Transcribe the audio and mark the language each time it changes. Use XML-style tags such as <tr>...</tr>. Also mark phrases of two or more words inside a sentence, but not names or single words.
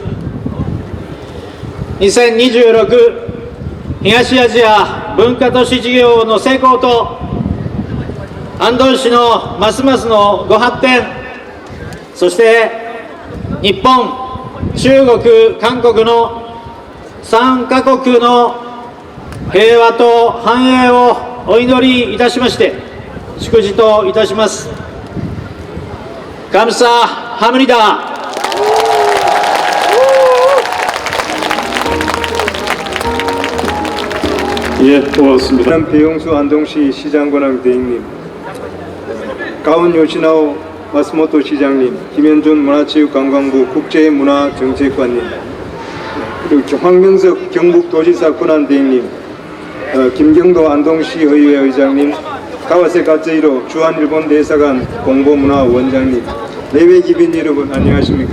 <ja>。2026 東アジア文化都市事業の成功と安東市のますますのご発展、そして日本、中国、韓国の3カ国の平和と繁栄をお祈りいたしまして祝辞といたします。감사합니다。</ja> <ko>예, 고맙습니다. 배용수 안동시 시장권학 대행님, 가운 요시나오 마스모토 시장님, 김현준 문화체육관광부 국제문화정책관님, 그리고 황명석 경북도지사 권한대행님, 김경도 안동시 의회 의장님, 가와세 가츠히로 주한일본 대사관 공보문화원장님, 내외 기빈 여러분 안녕하십니까?</ko>